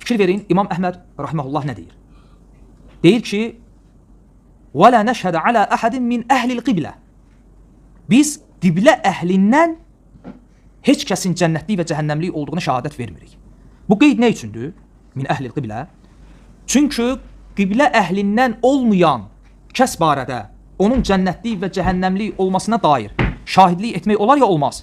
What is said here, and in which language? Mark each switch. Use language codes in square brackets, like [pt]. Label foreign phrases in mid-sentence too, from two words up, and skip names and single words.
[az] Fikir verin, İmam Əhməd rahimehullah nə deyir? Deyir ki, [ar] وَلَا نَشْهَدَ عَلَى أَحَدٍ مِنْ أَهْلِ الْقِبْلَةِ [az] Biz qiblə əhlindən heç kəsin cənnətlik və cəhənnəmlik olduğuna şəhadət vermirik. Bu qeyd nə üçündür? [ar] من أهل القبلة. [az] Çünki qiblə əhlindən olmayan kəs barədə onun cənnətlik və cəhənnəmlik olmasına dair şahidlik etmək olar ya olmaz.